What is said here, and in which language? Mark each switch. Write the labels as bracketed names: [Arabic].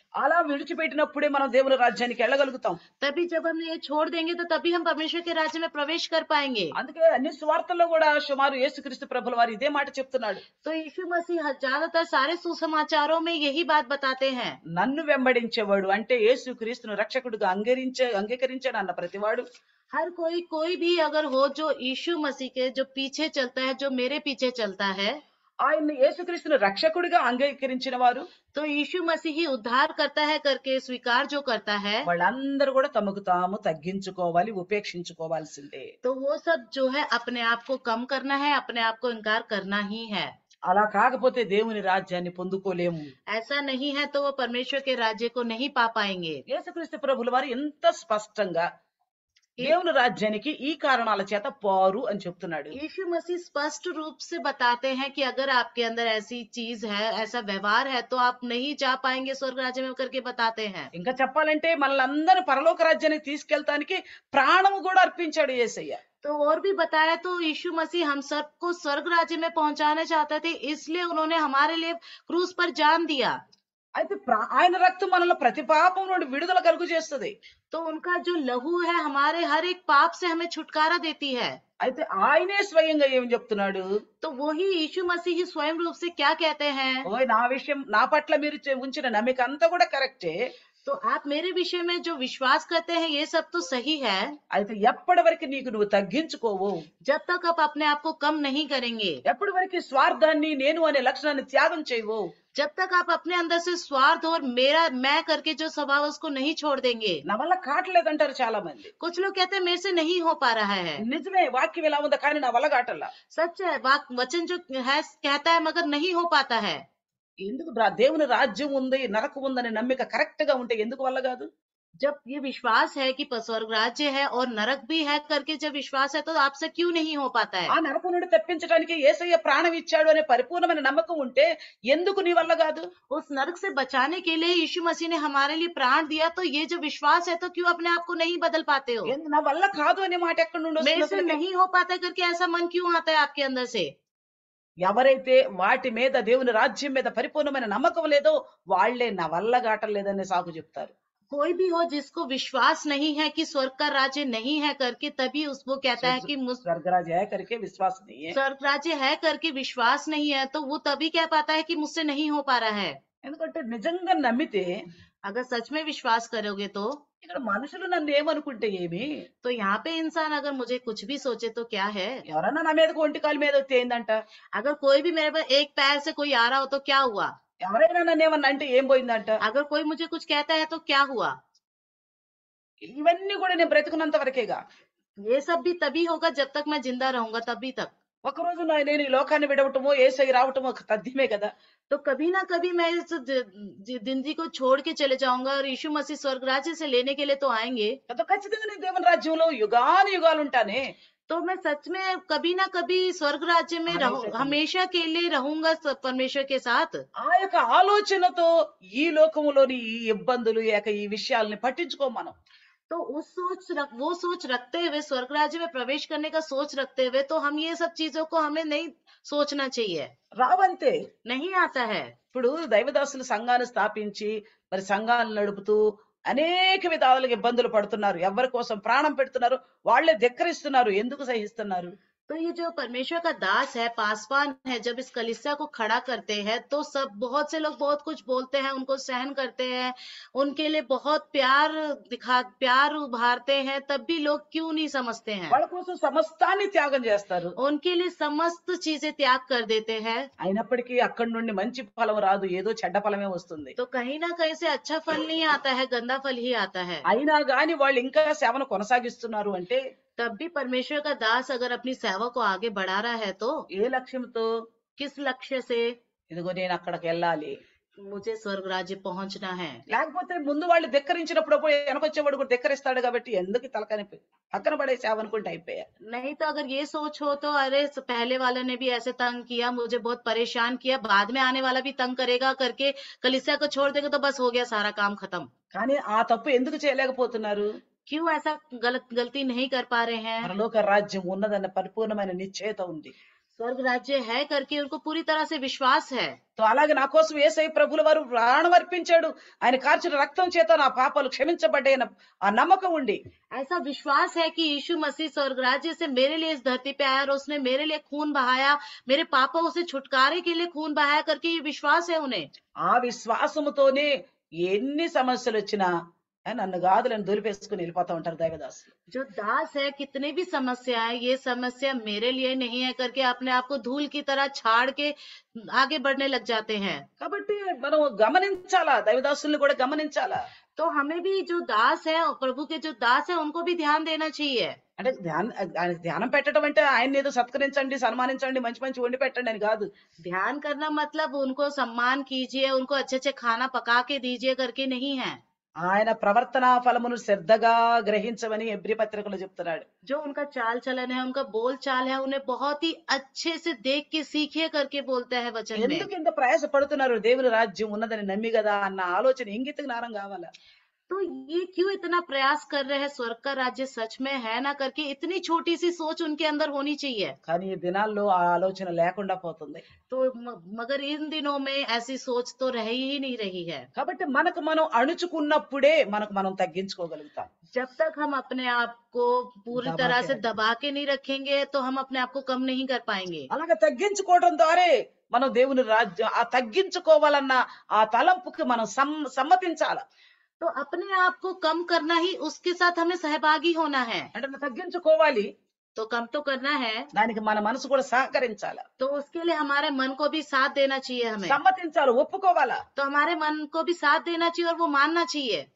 [Telugu] అలా విడిచిపెట్టినప్పుడే మనం దేవుని రాజ్యానికి వెళ్ళగలుగుతాం. [Hindi] तभी जब हम ये छोड़ देंगे तो तभी हम परमेश्वर के राज्य में प्रवेश कर पाएंगे। [Telugu] అందుకే అన్ని స్వార్థల్లో కూడా సుమారు యేసుక్రీస్తు ప్రభుల వారు ఇదే మాట చెప్తున్నాడు. [Hindi] तो यीशु मसीह ज्यादातर सारे सुसमाचारों में यही बात बताते हैं। [Telugu] నన్ను వెంబడించేవాడు అంటే యేసుక్రీస్తును రక్షకుడిగా అంగీకరించాడు అన్న ప్రతివాడు, [Hindi] हर कोई भी अगर हो जो यीशु मसीह के जो पीछे चलता है, जो मेरे पीछे चलता है, [Telugu] ఆయన్ని యేసుక్రీస్తును రక్షకుడిగా అంగీకరించిన వారు, [Hindi] तो यीशु मसीह ही उद्धार करता है करके स्वीकार जो करता है, [Telugu] వాళ్ళందరూ కూడా తమకు తాము తగ్గించుకోవాలి, ఉపేక్షించుకోవాల్సిందే. [Hindi] तो वो सब जो है अपने आप को कम करना है, अपने आप को इनकार करना ही है। [Telugu] అలా కాకపోతే దేవుని రాజ్యాన్ని పొందుకోలేము. [Hindi] ऐसा नहीं है तो वो परमेश्वर के राज्य को नहीं पा पाएंगे। [Telugu] యేసుక్రీస్తు ప్రభుల వారు ఎంత స్పష్టంగా దేవుని రాజ్యానికి ఈ కారణాల చేత పోరు అని చెప్తున్నాడు. [Hindi] यीशु मसीह स्पष्ट रूप से बताते हैं कि अगर आपके अंदर ऐसी चीज है, ऐसा व्यवहार है, तो आप नहीं जा पाएंगे स्वर्ग राज्य में करके बताते हैं। [Telugu] ఇంకా చెప్పాలంటే మనల్ని పరలోక రాజ్యానికి తీసుకెళ్తానికి ప్రాణము కూడా అర్పించాడు యేసయ్య. [Hindi] तो और भी बताया, तो यीशु मसीह हम सबको स्वर्ग राज्य में पहुंचाना चाहते थे, इसलिए उन्होंने हमारे लिए क्रूस पर जान दिया। [Telugu] అయితే ఆయన రక్తం మనలో ప్రతి పాపం నుండి విడుదల కలుగు చేస్తుంది. [Hindi] तो उनका जो लहू है हमारे हर एक पाप से हमें छुटकारा देती है। [Telugu] అయితే ఆయనే స్వయంగా ఏం చెప్తున్నాడు? [Hindi] तो वही यीशु मसीह ही स्वयं रूप से क्या कहते हैं? [Telugu] ఓయ్ నా పట్ల మీరు ఉంచిన నమ్మిక అంతా కూడా కరెక్టే. [Hindi] तो आप मेरे विषय में जो विश्वास करते हैं ये सब तो सही है। [Telugu] అయితే ఎప్పటి వరకు నువ్వు తగ్గించుకోవు, [Hindi] जब तक आप अपने आप को कम नहीं करेंगे, [Telugu] ఎప్పటి వరకు స్వార్థాన్ని, నేను అనే లక్షణాన్ని త్యాగం చేయవు, [Hindi] जब तक आप अपने अंदर से स्वार्थ और मेरा मैं करके जो स्वभाव है उसको नहीं छोड़ देंगे। [Telugu] నా వల్ల కావట్లేదంటారు చాలా మంది. [Hindi] कुछ लोग कहते हैं मेरे से नहीं हो पा रहा है। [Telugu] నిజమే, వాక్యం ఎలా ఉందో కానీ నా వల్ల కావట్లా. [Hindi] सच है, वचन जो है कहता है मगर नहीं हो पाता है। [Telugu] ఎందుకు దేవుని రాజ్యం ఉంది, నరకం ఉందనే నమ్మిక కరెక్ట్ గా ఉంటే ఎందుకు వల్ల కాదు? [Hindi] जब ये विश्वास है कि स्वर्ग राज्य है और नरक भी है करके जब विश्वास है तो आपसे क्यों नहीं हो पाता है? [Telugu] ఆ నరకం నుండి తప్పించడానికి యేసయ్య ప్రాణం ఇచ్చాడు అనే పరిపూర్ణమైన నమ్మకం ఉంటే ఎందుకు నీ వల్ల కాదు? [Hindi] उस नरक से बचाने के लिए यीशु मसीह ने हमारे लिए प्राण दिया, तो ये जो विश्वास है तो क्यों अपने आप को नहीं बदल पाते हो? [Telugu] నా వల్ల కాదు అనే మాట ఎక్కడి నుండి [Hindi] मेरे से [Telugu] వస్తుంది? [Hindi] नहीं हो पाता करके ऐसा मन क्यों आता है आपके अंदर से? [Telugu] ఎవరైతే వాటి మీద, దేవుని రాజ్యం మీద పరిపూర్ణమైన నమ్మకం లేదో వాళ్లే నా వల్ల కావటం లేదనే సాకు చెప్తారు. [Hindi] कोई भी हो जिसको विश्वास नहीं है कि स्वर्ग का राज्य नहीं है करके, तभी उसको कहता है कि स्वर्गराज है करके विश्वास नहीं है, स्वर्ग राज्य है करके विश्वास नहीं है, तो वो तभी कह पाता है कि मुझसे नहीं हो पा रहा है। [Telugu] ఎందుకంటే నిజంగా నమ్మితే, [Hindi] अगर सच में विश्वास करोगे तो [Telugu] ఇక్కడ మనుషులు నన్ను ఏమనుకుంటే ఏమి, [Hindi] तो यहाँ पे इंसान अगर मुझे कुछ भी सोचे तो क्या है? [Telugu] ఎవరన్నా నా మీదకి ఒంటి కాలు మీద వస్తే ఏందంట, [Hindi] अगर कोई भी मेरे पर एक पैर से कोई आ रहा हो तो क्या हुआ? [Telugu] ఎవరైనా నన్ను ఏమన్నా అంటే ఏం పోయిందంట. [Hindi] अगर कोई मुझे कुछ कहता है तो क्या हुआ? [Telugu] ఇవన్నీ కూడా నేను బ్రతుకున్నంత వరకేగా. [Hindi] ये सब भी तभी होगा जब तक मैं जिंदा रहूंगा, तभी तक। [Telugu] ఒకరోజు నేను ఈ లోకాన్ని విడవటమో యేసయ్య రావటమో తథ్యమే కదా. [Hindi] तो कभी ना कभी मैं इस जिंदगी को छोड़ के चले जाऊंगा और यीशु मसीह स्वर्ग राज्य से लेने के लिए तो आएंगे। [Telugu] కదా ఖచ్చితంగా నేను దేవుని రాజ్యంలో యుగాను యుగాలు ఉంటానే. [Hindi] तो मैं सच में कभी ना कभी स्वर्ग राज्य में हमेशा के लिए। हमेशा के लिए रहूंगा परमेश्वर के साथ। [Telugu] ఆ యొక్క ఆలోచనతో ఈ లోకములోని ఈ ఇబ్బందులు ఈ విషయాల్ని పట్టించుకోం మనం. [Hindi] तो वो सोच रखते हुए स्वर्ग राज्य में प्रवेश करने का सोच रखते हुए तो हम ये सब चीजों को हमें नहीं सोचना चाहिए। [Telugu] రావంతే. [Hindi] नहीं आता है। [Telugu] ఇప్పుడు దైవదాసులు సంఘాన్ని స్థాపించి మరి సంఘాలను నడుపుతూ అనేక విధాలుగా ఇబ్బందులు పడుతున్నారు. ఎవరి కోసం ప్రాణం పెడుతున్నారు, వాళ్ళే ధిక్కరిస్తున్నారు. ఎందుకు సహిస్తున్నారు? [Hindi] तो ये जो परमेश्वर का दास है, पासवान है, जब इस कलीसिया को खड़ा करते हैं तो सब बहुत से लोग बहुत कुछ बोलते हैं, उनको सहन करते हैं, उनके लिए बहुत प्यार उभारते हैं, तब भी लोग क्यों नहीं समझते हैं। [Telugu] వాళ్ళ కోసం సమస్తాన్ని త్యాగం చేస్తారు. [Hindi] उनके लिए समस्त चीजें त्याग कर देते हैं। [Telugu] అయినప్పటికీ అక్కడి నుండి మంచి ఫలం రాదు, ఏదో చెడ్డ ఫలమే వస్తుంది. [Hindi] तो कहीं ना कहीं से अच्छा फल नहीं आता है, गंदा फल ही आता है। [Telugu] అయినా గాని వాళ్ళు ఇంకా సేవను కొనసాగిస్తున్నారు అంటే [Hindi] तब भी परमेश्वर का दास अगर अपनी सेवा को आगे बढ़ा रहा है तो [Telugu] ఏ లక్ష్యంతో? [Hindi] किस लक्ष्य से? [Telugu] ఇదిగో నేను అక్కడికి వెళ్ళాలి. [Hindi] मुझे स्वर्ग राज्य पहुंचना है। [Telugu] లేకపోతే ముందు వాళ్ళు ధిక్కరించినప్పుడు పోయి వెనకొచ్చేవాడు కూడా ధిక్కరిస్తాడు కాబట్టి ఎందుకు తలకాని పక్కన పడే సేవ అనుకుంటే అయిపోయా. [Hindi] नहीं तो अगर ये सोच हो तो अरे पहले वाले ने भी ऐसे तंग किया, मुझे बहुत परेशान किया, बाद में आने वाला भी तंग करेगा करके कलीसिया को छोड़ देगा तो बस हो गया, सारा काम खत्म। [Telugu] కానీ ఆ తప్పు ఎందుకు చేయలేకపోతున్నారు? [Hindi] क्यों ऐसा गलती नहीं कर पा रहे हैं? [Telugu] పరలోక రాజ్యం ఉన్నదన్న పరిపూర్ణమైన నిశ్చయత ఉంది. [Hindi] स्वर्ग राज्य है करके उनको पूरी तरह से विश्वास है। [Telugu] తో అలాగే నా కోసం యేసయ్య ప్రభుల వారు ప్రాణం అర్పించాడు, ఆయన కార్చిన రక్తం చేత నా పాపాలు క్షమించబడ్డాయన్న ఆ నమ్మకం ఉండి [Hindi] ऐसा विश्वास है कि यीशु मसीह स्वर्ग राज्य से मेरे लिए इस धरती पे आया और उसने मेरे लिए खून बहाया, मेरे पापों से छुटकारे के लिए खून बहाया करके ये विश्वास है उन्हें। [Telugu] ఆ విశ్వాసముతోనే ఎన్ని సమస్యలు వచ్చినా నన్ను గాదులను దులిపేసుకుని వెళ్ళిపోతా ఉంటారు దైవదాసులు. [Hindi] जो दास है, कितने भी समस्या है, ये समस्या मेरे लिए नहीं है करके अपने आप को धूल की तरह छाड़ के आगे बढ़ने लग जाते हैं। [Telugu] కాబట్టి మనం గమనించాలా, దైవదాసుల్ని కూడా గమనించాలా. [Hindi] तो हमें भी जो दास है और प्रभु के जो दास है उनको भी ध्यान देना चाहिए। [Telugu] అంటే ధ్యానం పెట్టడం అంటే ఆయన ఏదో సత్కరించండి, సన్మానించండి, మంచి మంచి వండి పెట్టండి అని కాదు. [Hindi] ध्यान करना मतलब उनको सम्मान कीजिए, उनको अच्छे अच्छे खाना पका के दीजिए करके नहीं है। [Telugu] ఆయన ప్రవర్తనా ఫలమును శ్రద్ధగా గ్రహించమని హెబ్రీ పత్రికలో చెప్తున్నాడు. [Hindi] जो उनका चाल चलन है, उनका बोल चाल है, उन्हें बहुत ही अच्छे से देख के सीखिए करके बोलता है वचन में। [Telugu] ఎందుకు ఇంత ప్రయాస పడుతున్నారు? దేవుని రాజ్యం ఉన్నదని నమ్మి కదా అన్న ఆలోచన ఇంగిత జ్ఞానం కావాలా. [Hindi] तो ये क्यों इतना प्रयास कर रहे हैं, स्वर्ग का राज्य सच में है ना करके इतनी छोटी सी सोच उनके अंदर होनी चाहिए। [Telugu] కానీ ఈ దినాల్లో ఆ ఆలోచన లేకుండా పోతుంది. [Hindi] तो मगर इन दिनों में ऐसी सोच तो रह ही नहीं रही है। [Telugu] కాబట్టి మనకు మనం అణుచుకున్నప్పుడే మనకు మనం తగ్గించుకోగలుగుతాం. [Hindi] जब तक हम अपने आप को पूरी दबा तरह के से रखें। दबा के नहीं रखेंगे तो हम अपने आप को कम नहीं कर पाएंगे। [Telugu] అలాగే తగ్గించుకోవడం ద్వారా మనం దేవుని రాజ్యం ఆ తగ్గించుకోవాలన్న ఆ తలంపుకి మనం సమ్మతించాల. [Hindi] तो अपने आप को कम करना ही उसके साथ हमें सहभागी होना है। [Telugu] అంటే మనం తగ్గించుకోవాలి, [Hindi] तो कम तो करना है, [Telugu] దానికి మన మనసు కూడా సహకరించాలి, [Hindi] तो उसके लिए हमारे मन को भी साथ देना चाहिए हमें। [Telugu] సమ్మతించాలి, ఒప్పుకోవాలా. [Hindi] तो हमारे मन को भी साथ देना चाहिए और वो मानना चाहिए।